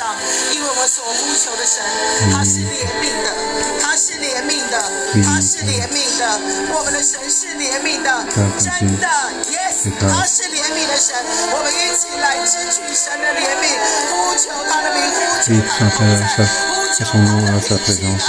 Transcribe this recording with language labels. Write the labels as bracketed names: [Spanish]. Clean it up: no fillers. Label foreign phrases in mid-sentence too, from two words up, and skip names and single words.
[Chinese] 因为我们所呼求的神，他是怜悯的，他是怜悯的，他是怜悯的。我们的神是怜悯的，真的 ，yes， 他是怜悯的神。我们一起来支取神的怜悯，呼求他的名，呼求 [French] oui, [Chinese] 他的 [French] faire [Chinese] 同 [French] appel [Chinese] 在， [French] à son nom, à sa présence.